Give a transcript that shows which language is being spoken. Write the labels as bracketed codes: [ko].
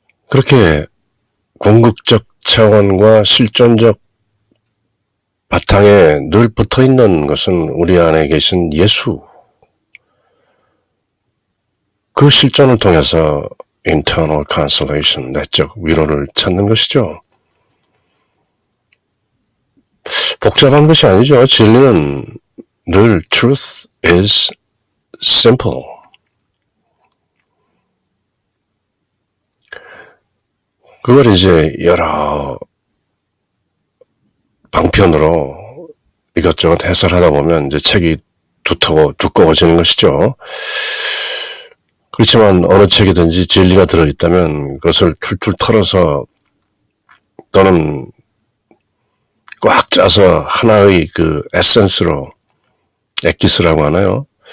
[ko] 그렇게 궁극적 차원과 실존적 바탕에 늘 붙어 있는 것은 우리 안에 계신 예수. 그 실존을 통해서 [en] internal consolation, [ko] 내적 위로를 찾는 것이죠. 복잡한 것이 아니죠. 진리는 늘 [en] truth is simple. [ko] 그걸 이제 여러 방편으로 이것저것 해설하다 보면 이제 책이 두꺼워지는 것이죠. 그렇지만 어느 책이든지 진리가 들어있다면 그것을 툴툴 털어서 또는 꽉 짜서 하나의 그 에센스로, 엑기스라고 하나요?